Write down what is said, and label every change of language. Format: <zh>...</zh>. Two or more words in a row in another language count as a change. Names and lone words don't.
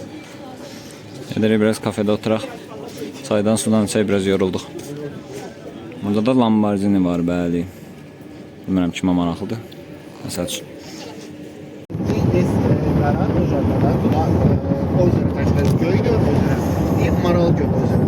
<az>Gedərək biraz kafede oturaq. Çaydan sudan içək, biraz yorulduq. Burada da Lamborghini var, bəli. Bilmirəm kimə maraqlıdır. Məsəl üçün.</az> <ru>Есть гора тоже одна, туда озеро, так сказать, Гёйгер озеро и Марал-Гёй озеро.</ru>